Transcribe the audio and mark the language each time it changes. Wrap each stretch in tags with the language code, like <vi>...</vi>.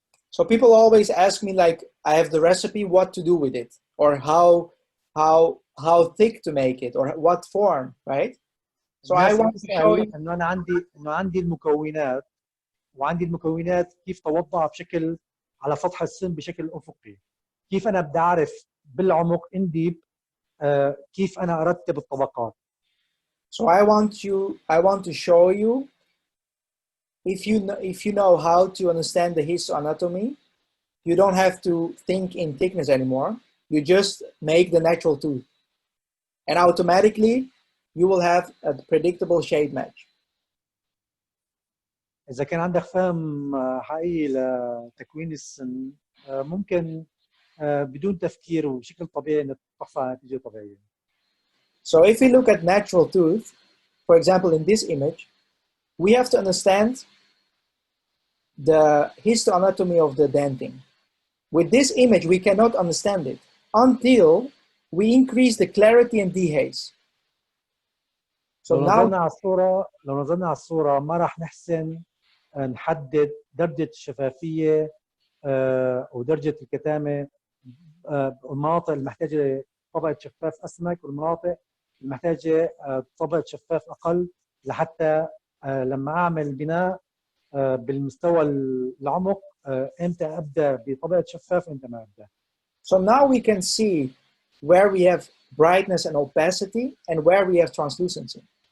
<en>So people always ask me, like, I have the recipe, what to do with it, or how thick to make it, or what form, right? So I want to show you</en> <ar>انه انا عندي المكونات، وعندي المكونات كيف توضع بشكل على سطح السن بشكل افقي. كيف انا بدي اعرف بالعمق</ar> <en>in deep</en> <ar>كيف انا ارتب الطبقات.</ar> <en>So I want to show you, if you know how to understand the histoanatomy, you don't have to think in thickness anymore. You just make the natural tooth, and automatically you will have a predictable shade match.</en> <ar>إذا كان عندك فهم حقيقي لتكوين السن، ممكن بدون تفكير وبشكل طبيعي إنك تحصل على نتيجة طبيعية.</ar> <en>So if we look at natural tooth, for example, in this image, we have to understand the histoanatomy of the dentin. With this image, we cannot understand it until we increase the clarity and dehaze. So</en> <ar>لو نظرنا على الصورة ما راح نحسن نحدد درجة الشفافية ودرجة الكتامة، المناطق المحتاجة طبقة شفاف أسمك والمناطق المحتاجة طبقة شفاف أقل، لحتى لما أعمل بناء بالمستوى العمق إمتى أبدأ بطبقة شفاف وإمتى ما أبدأ.</ar> <en>So now we can see where we have brightness and opacity and where we have translucency.</en>